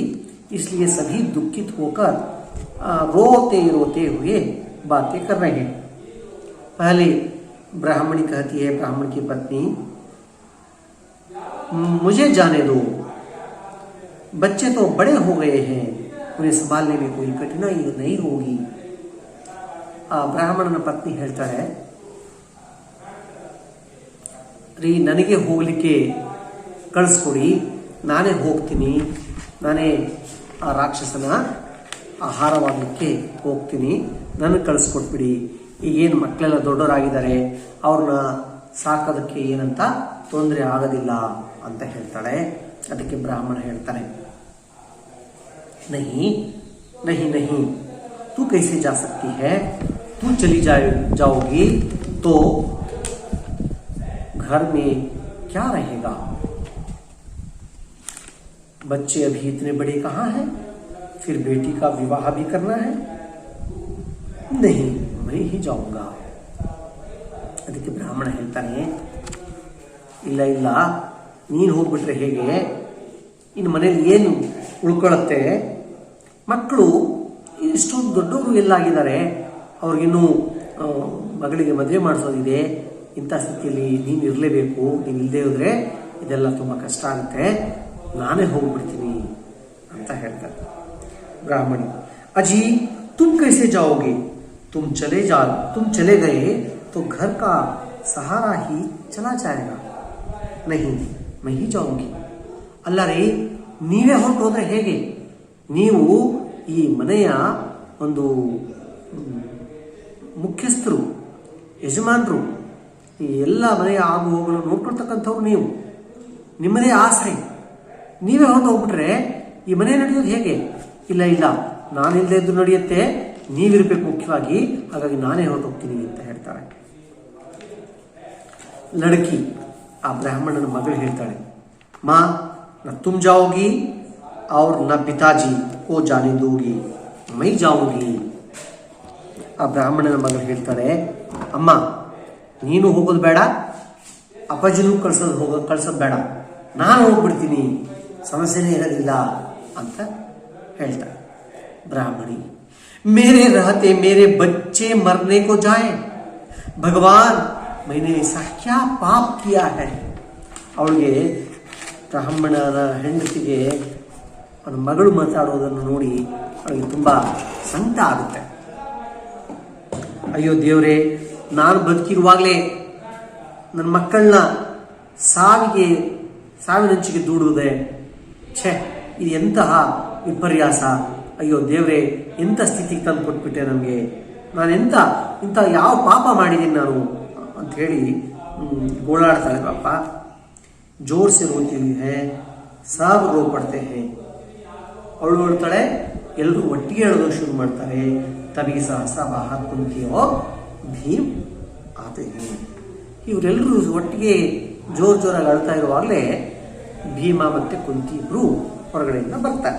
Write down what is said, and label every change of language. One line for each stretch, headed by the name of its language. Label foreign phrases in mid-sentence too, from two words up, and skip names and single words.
Hindi: इसलिए सभी दुखित होकर रोते रोते हुए बातें कर रहे हैं। पहले ब्राह्मणी कहती है, ब्राह्मण की पत्नी, मुझे जाने दो, बच्चे तो बड़े हो गए हैं, उन्हें संभालने में कोई कठिनाई नहीं होगी।
Kannada: ಬ್ರಾಹ್ಮಣನ ಪತ್ನಿ ಹೇಳ್ತಾಳೆ, ರೀ ನನಗೆ ಹೋಗ್ಲಿಕ್ಕೆ ಕಳಿಸ್ಕೊಡಿ, ನಾನೇ ಹೋಗ್ತೀನಿ, ನಾನೇ ಆ ರಾಕ್ಷಸನ ಆಹಾರವಾಗಲಿಕ್ಕೆ ಹೋಗ್ತೀನಿ, ನನಗೆ ಕಳಿಸ್ಕೊಟ್ಬಿಡಿ, ಈಗೇನು ಮಕ್ಕಳೆಲ್ಲ ದೊಡ್ಡವರಾಗಿದ್ದಾರೆ, ಅವ್ರನ್ನ ಸಾಕೋದಕ್ಕೆ ಏನಂತ ತೊಂದರೆ ಆಗೋದಿಲ್ಲ ಅಂತ ಹೇಳ್ತಾಳೆ. ಅದಕ್ಕೆ ಬ್ರಾಹ್ಮಣ ಹೇಳ್ತಾನೆ,
Hindi: नहीं नहीं नहीं, तू कैसे जा सकती है? तू चली जाओगी तो घर में क्या रहेगा? बच्चे अभी इतने बड़े कहाँ हैं? फिर बेटी का विवाह भी करना है. नहीं, मैं ही जाऊंगा.
Kannada: ಅದಕ್ಕೆ ಬ್ರಾಹ್ಮಣ ಹೇಳ್ತಾನೆ, ಇಲ್ಲ ಇಲ್ಲ, ನೀನು ಹೋಗ್ಬಿಟ್ರೆ ಹೇಗೆ? ಇನ್ನು ಮನೇಲಿ ಏನು ಉಳ್ಕೊಳ್ಳುತ್ತೆ? ಮಕ್ಕಳು ಇಷ್ಟೊಂದು ದೊಡ್ಡವರು ಎಲ್ಲಾಗಿದ್ದಾರೆ, ಅವ್ರಿಗಿನ್ನೂ ಮಗಳಿಗೆ ಮದುವೆ ಮಾಡಿಸೋದಿದೆ. ಇಂಥ ಸ್ಥಿತಿಯಲ್ಲಿ ನೀನು ಇರಲೇಬೇಕು. ನೀನು ಇಲ್ಲದೆ ಹೋದ್ರೆ ಇದೆಲ್ಲ ತುಂಬ ಕಷ್ಟ ಆಗುತ್ತೆ. ನಾನೇ ಹೋಗ್ಬಿಡ್ತೀನಿ ಅಂತ ಹೇಳ್ತಾರೆ.
Hindi: ब्राह्मण, अजी तुम कैसे जाओगे? तुम चले गए तो घर का सहारा ही चला जाएगा. नहीं, मैं ही जाऊंगी.
Kannada: ಅಲ್ಲ ರೀ, ನೀವೇ ಹೊರಟೋದ್ರೆ ಹೇಗೆ? ನೀವು ಈ ಮನೆಯ ಒಂದು ಮುಖ್ಯಸ್ಥರು, ಯಜಮಾನರು, ಈ ಎಲ್ಲ ಮನೆಯ ಆಗು ಹೋಗಲು ನೋಡ್ಕೊಳ್ತಕ್ಕಂಥವ್ರು ನೀವು. ನಿಮ್ಮದೇ ಆಸರೆ, ನೀವೇ ಹೊರಟು ಹೋಗ್ಬಿಟ್ರೆ ಈ ಮನೆ ನಡೆಯೋದು ಹೇಗೆ? ಇಲ್ಲ ಇಲ್ಲ, ನಾನಿಲ್ಲದೆ ಇದ್ದು ನಡೆಯುತ್ತೆ, ನೀವಿರ್ಬೇಕು ಮುಖ್ಯವಾಗಿ, ಹಾಗಾಗಿ ನಾನೇ ಹೊರಟೋಗ್ತೀನಿ ಅಂತ ಹೇಳ್ತಾಳೆ.
Hindi: ಲड़की,
Kannada: ಆ ಬ್ರಾಹ್ಮಣನ ಮಗಳು ಹೇಳ್ತಾಳೆ,
Hindi: ಮಾ न तुम जाओगी और न पिताजी को जाने दोगी, मैं जाऊंगी.
Kannada: ಆ ಬ್ರಾಹ್ಮಣನ ಮಗಳು ಹೇಳ್ತಾಳೆ, ಅಮ್ಮ ನೀನು ಹೋಗೋದು ಬೇಡ, ಅಪ್ಪಾಜಿನೂ ಕಳ್ಸೋದು ಬೇಡ, ನಾನು ಹೋಗ್ಬಿಡ್ತೀನಿ, ಸಮಸ್ಯೆನೇ ಇರೋದಿಲ್ಲ ಅಂತ ಹೇಳ್ತಾಳೆ. ಬ್ರಾಹ್ಮಣಿ,
Hindi: मेरे रहते मेरे बच्चे मरने को जाए, भगवान मैंने ऐसा क्या पाप किया है.
Kannada: ಅವಳಿಗೆ, ಬ್ರಾಹ್ಮಣನ ಹೆಂಡತಿಗೆ ಅವನ ಮಗಳು ಮಾತಾಡೋದನ್ನು ನೋಡಿ ಅವಳಿಗೆ ತುಂಬ ಸಂಕಟ ಆಗುತ್ತೆ. ಅಯ್ಯೋ ದೇವರೇ, ನಾನು ಬದುಕಿರುವಾಗಲೇ ನನ್ನ ಮಕ್ಕಳನ್ನ ಸಾವಿನಂಚಿಗೆ ದೂಡುವುದೇ, ಛೇ, ಇದು ಎಂತಹ ವಿಪರ್ಯಾಸ. ಅಯ್ಯೋ ದೇವರೇ, ಎಂಥ ಸ್ಥಿತಿಗೆ ತಂದು ಕೊಟ್ಬಿಟ್ಟೆ ನಮಗೆ, ನಾನು ಇಂಥ ಯಾವ ಪಾಪ ಮಾಡಿದ್ದೀನಿ ನಾನು ಅಂತ ಹೇಳಿ ಗೋಳಾಡ್ತಾಳೆ ಪಾಪ.
Hindi: जोर से रोती हुई है, सब रो पड़ते हैं.
Kannada: ಅವಳು ಹೇಳ್ತಾಳೆ, ಎಲ್ಲರೂ ಒಟ್ಟಿಗೆ ಹೇಳೋದು ಶುರು ಮಾಡ್ತಾರೆ.
Hindi: तभी सहसा बाहर कुंती और भीम आते हैं.
Kannada: ಇವರೆಲ್ಲರೂ ಒಟ್ಟಿಗೆ ಜೋರಾಗಿ ಅಳ್ತಾ ಇರುವಾಗಲೇ ಭೀಮ ಮತ್ತೆ ಕುಂತಿ ಇಬ್ರು ಹೊರಗಡೆಯಿಂದ ಬರ್ತಾರೆ.